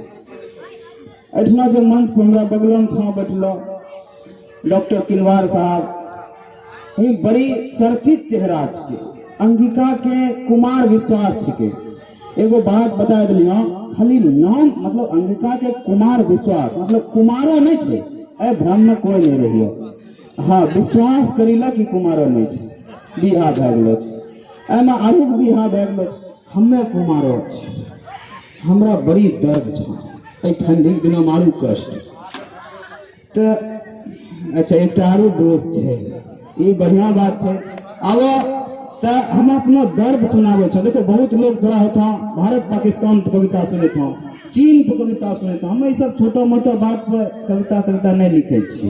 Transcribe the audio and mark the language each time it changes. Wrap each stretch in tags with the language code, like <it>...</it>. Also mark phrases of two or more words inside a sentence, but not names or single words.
<anp>एठना जो मंच पर हमरा बगल में छा बैठलो डॉक्टर किलवार साहब, ये बड़ी चर्चित चेहरा छे, अंगिका के कुमार विश्वास छिके। एगो बात बता दिलियो, खाली नाम मतलब अंगिका के कुमार विश्वास मतलब कुमारो नहीं छे, ए भ्रम में कोई नहीं रहियो। हाँ विश्वास करीला कि कुमारो नहीं छे, बिहा भए गेलो छे, एमा आरु बिहा भए गेलो छे, हम्मे कुमारो छे। हमरा बड़ी दर्द छे ए ठंडी दिन में आरु कष्ट। तो अच्छा एक आरु दोस्त छे, ये बढ़िया बात है। अब तो हम अपना दर्द सुनावे छो। देखो बहुत लोग थोड़ा होता भारत पाकिस्तान पर कविता सुने था, चीन पर कविता सुने था, हम सब छोटा मोटा बात पर कविता नहीं लिखे छी।</anp>